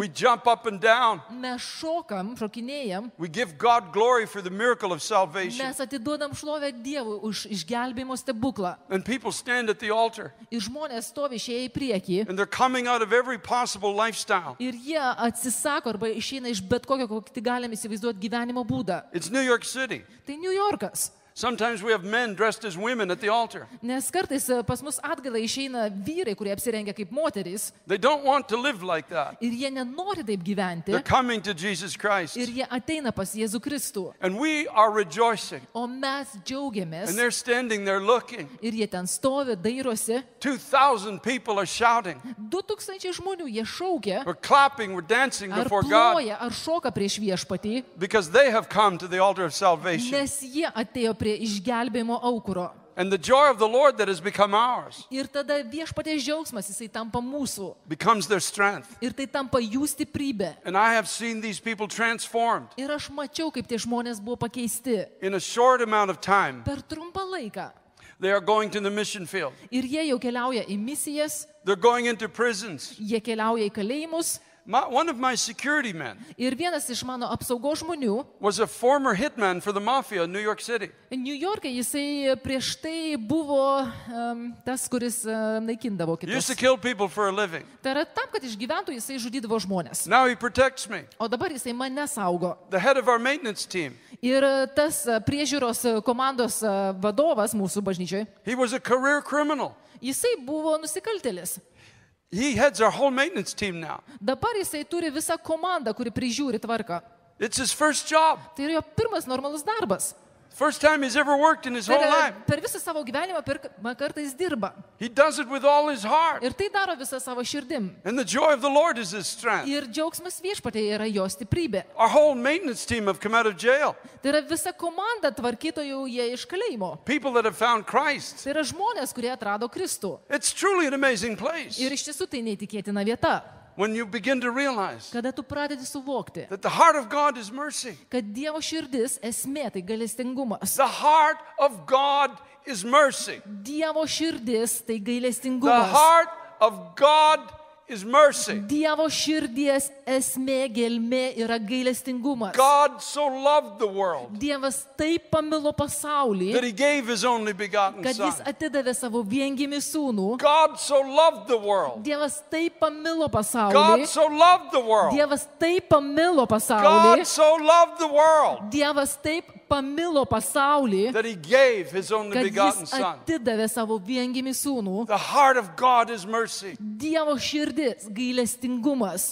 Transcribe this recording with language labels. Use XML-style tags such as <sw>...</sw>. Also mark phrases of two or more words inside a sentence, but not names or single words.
<en>we jump up and down.</en> <lt>mes šokam, šokinėjam,</lt> <en>We give God glory for the miracle of salvation.</en> <lt>mes atiduodam šlovę Dievui už išgelbėjimo stebuklą.</lt> <en>And people stand at the altar</en> <lt>Ir žmonės stovi išėję į priekį.</lt> <en>and they're coming out of every possible lifestyle.</en> <lt>Ir jie atsisako arba išeina iš bet kokio, kokį tik galime įsivaizduoti gyvenimo būdą.</lt> <en>It's New York City.</en> <lt>Tai New Yorkas.</lt> <en>Sometimes we have men dressed as women at the altar.</en> <lt>Nes kartais pas mus atgalą išeina vyrai, kurie apsirengia kaip moterys.</lt> <en>They don't want to live like that.</en> <lt>Ir jie nenori taip gyventi.</lt> <en>They're coming to Jesus Christ.</en> <lt>Ir jie ateina pas Jėzų Kristų.</lt> <en>And we are rejoicing.</en> <lt>O mes džiaugiamės.</lt> <en>And they're standing there looking.</en> <lt>Ir jie ten stovi, dairosi.</lt> <en>2,000 people are shouting.</en> <lt>2000 žmonių jie šaukia.</lt> <en>We're clapping, we're dancing</en> <lt>Ar</lt> <en>before God</en> <lt>ploja, ar šoka prieš viešpatį.</lt> <en>because they have come to the altar of salvation.</en> <lt>Nes jie atėjo prie išgelbėjimo aukuro.</lt> <en>And the joy of the Lord that has become ours</en> <lt>Ir tada viešpaties džiaugsmas, jisai tampa mūsų.</lt> <en>becomes their strength.</en> <lt>Ir tai tampa jų stiprybė.</lt> <en>And I have seen these people transformed</en> <lt>Ir aš mačiau, kaip tie žmonės buvo pakeisti.</lt> <en>in a short amount of time.</en> <lt>Per trumpą laiką.</lt> <en>They are going to the mission field.</en> <lt>Ir jie jau keliauja į misijas,</lt> <en>They're going into prisons.</en> <lt>jie keliauja į kalėjimus.</lt> <en>One of my security men</en> <lt>Ir vienas iš mano apsaugos žmonių,</lt> <en>was a former hitman for the mafia in New York City.</en> <lt>New York'e, jisai prieš tai buvo tas, kuris naikindavo</lt> <en>He used to</en> <lt>kitus.</lt> <en>kill people for a living.</en> <lt>Tai yra tam, kad išgyventų, jisai žudydavo žmonės.</lt> <en>Now he protects me.</en> <lt>O dabar jisai mane saugo.</lt> <en>The head of our maintenance team.</en> <lt>Ir tas priežiūros komandos vadovas mūsų bažnyčioj,</lt> <en>He was a career criminal.</en> <lt>jisai buvo nusikaltėlis.</lt> <en>He heads our whole maintenance team now.</en> <lt>Dabar jisai turi visą komandą, kuri prižiūri tvarką.</lt> <en>It's his first job.</en> <lt>Tai yra jo pirmas normalus darbas.</lt> <en>First time he's ever worked in his</en> <lt>Tai</lt> <en>whole</en> <lt>yra,</lt> <en>life.</en> <lt>per visą savo gyvenimą pirmą kartą jis dirba.</lt> <en>He does it with all his heart.</en> <lt>Ir tai daro visą savo širdim.</lt> <en>And the joy of the Lord is his strength.</en> <lt>Ir džiaugsmas viešpatėje yra jo stiprybė.</lt> <en>Our whole maintenance team have come out of jail.</en> <lt>Tai yra visa komanda tvarkytojų jie iš kalėjimo.</lt> <en>People that have found Christ.</en> <lt>Tai yra žmonės, kurie atrado Kristų.</lt> <en>It's truly an amazing place</en> <lt>Ir iš tiesų tai neįtikėtina vieta.</lt> <en>when you begin to realize</en> <lt>Kada tu pradedi suvokti,</lt> <en>that the heart of God is mercy.</en> <lt>kad Dievo širdis esmė tai gailestingumas.</lt> <en>The heart of God is mercy.</en> <lt>Dievo širdis tai</lt> <en>The</en> <lt>gailestingumas.</lt> <en>heart of God is mercy.</en> <lt>Dievo širdies esmė, gelmė yra gailestingumas.</lt> <en>God so loved the world</en> <lt>Dievas taip pamilo pasaulį,</lt> <en>that he gave his only begotten</en> <lt>kad jis</lt> <en>son.</en> <lt>atidavė savo viengimį sūnų.</lt> <en>God so loved the world.</en> <lt>Dievas taip pamilo</lt> <en>God</en> <lt>pasaulį.</lt> <en>so loved the world.</en> <lt>Dievas taip pamilo</lt> <en>God</en> <lt>pasaulį.</lt> <en>so loved the world</en> <lt>Dievas taip pamilo pasaulį,</lt> <en>that he gave his only</en> <lt>kad</lt> <en>begotten</en> <lt>jis</lt> <en>son.</en> <lt>atidavė savo viengimį sūnų.</lt> <en>The heart of God is mercy.</en> <lt>Dievo širdis, gailestingumas.</lt>